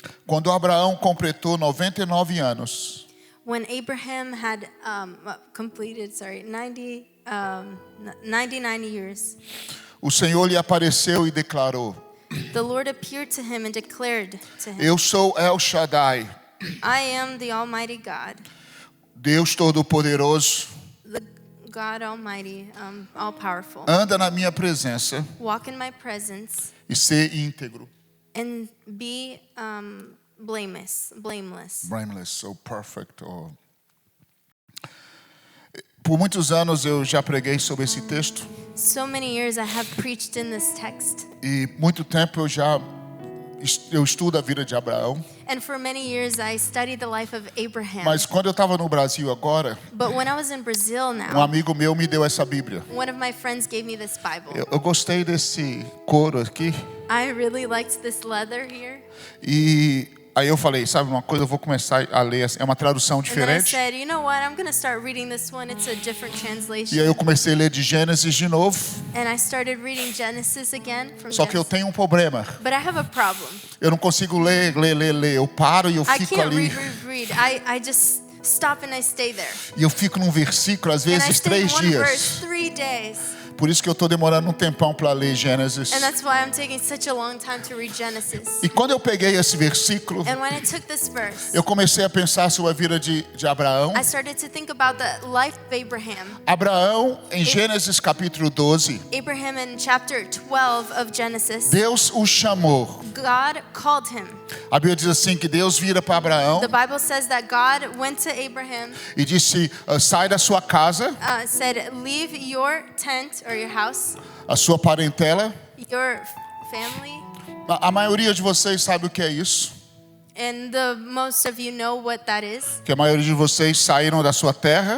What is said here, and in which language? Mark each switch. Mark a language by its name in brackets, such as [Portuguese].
[Portuguese] Quando Abraão completou 99 anos, [English] When Abraham had completed 99 years, [Portuguese] o Senhor lhe apareceu e declarou: [English] the Lord appeared to him and declared to him, [Portuguese] Eu sou El Shaddai, [English] I am the Almighty God, [Portuguese] Deus Todo-Poderoso. [English] the God Almighty, all-powerful. [Portuguese] Anda na minha presença [English] Walk in my presence [Portuguese] e ser íntegro. [English] and be blameless. Blameless, so perfect. [Portuguese] Por muitos anos eu já preguei sobre esse texto. [English] So many years I have preached in this text. [Portuguese] E muito tempo eu estudo a vida de Abraão. [English] And for many years I studied the life of Abraham. [Portuguese] Mas quando eu estava no Brasil agora, [English] But when I was in Brazil [Portuguese] um [English] now, [Portuguese] amigo meu me deu essa Bíblia. [English] one of my friends gave me this Bible. [Portuguese] Eu gostei desse couro aqui. [English] I really liked this leather here. [Portuguese] E aí eu falei, sabe uma coisa, eu vou começar a ler, é uma tradução [English] And then I [Portuguese] diferente. [English] said, you know what, I'm going to start reading this one. It's a different [Portuguese] E [English] translation. [Portuguese] aí eu comecei a ler de Gênesis de novo. [English] And I started reading Genesis again from [Portuguese] Só que eu [English] Genesis. [Portuguese] tenho um problema. [English] But I have a problem. [Portuguese] Eu não consigo ler. Eu paro e eu [English] I [Portuguese] fico [English] can't [Portuguese] ali. [English] read. I just stop and I stay there. [Portuguese] E eu fico num versículo, às [English] And I [Portuguese] vezes, [English] stay in [Portuguese] 3 [English] one [Portuguese] dias. [English] verse 3 days. [Portuguese] Por isso que eu estou demorando um tempão para ler Gênesis. [English] And that's why I'm taking such a long time to read Genesis. [Portuguese] E quando eu peguei esse versículo, [English] And when I took this verse, [Portuguese] eu comecei a pensar sobre a vida de Abraão. [English] I started to think about the life of Abraham. [Portuguese] Abraão, em Gênesis capítulo 12, [English] Abraham in chapter 12 of Genesis, [Portuguese] Deus o chamou. [English] God called him. [Portuguese] A Bíblia diz assim que Deus vira para Abraão [English] The Bible says that God went to Abraham, [Portuguese] e disse, sai da sua casa, [English] said, leave your tent or your house, [Portuguese] a sua parentela, [English] your family. [Portuguese] A maioria de vocês sabe o que é isso. [English] And most of you know what that is. [Portuguese] Que a maioria de vocês saíram da sua terra,